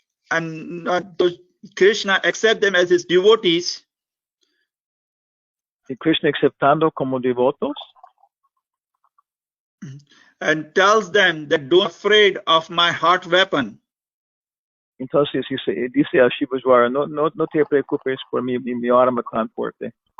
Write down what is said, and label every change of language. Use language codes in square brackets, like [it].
[en] And Krishna accept them as his devotees. [es] Y Krishna aceptando como devotos. [en] And tells them that don't be afraid of my hot weapon. [es] Entonces dice a Shiva Jwara, no te preocupes por mi arma tan fuerte.